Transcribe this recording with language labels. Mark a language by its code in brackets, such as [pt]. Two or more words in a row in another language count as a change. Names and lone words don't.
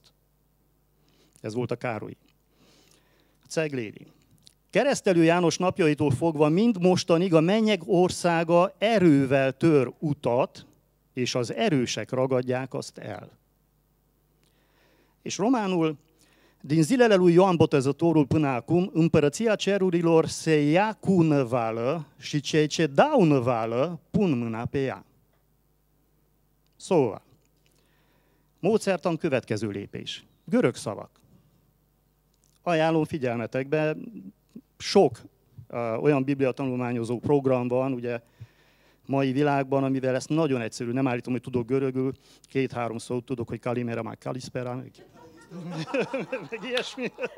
[hu] Ez volt a Károly. Ceglédi. Keresztelő János napjaitól fogva mind mostanig a mennyek országa erővel tör utat, és az erősek ragadják azt el. És románul, [ro] din zilele lui Ioan Botezătorul până acum, împărăția cerurilor se ia cu năvală și cei ce dau năvală pun mâna pe ea. [hu] Szóval, módszertan következő lépés. Görög szavak. Ajánlom figyelmetekbe, sok olyan bibliatanulmányozó program van, ugye, mai világban, amivel ezt nagyon egyszerű, nem állítom, hogy tudok görögül, 2-3 szót tudok, hogy kalimera, meg kaliszpera, meg ilyesmi.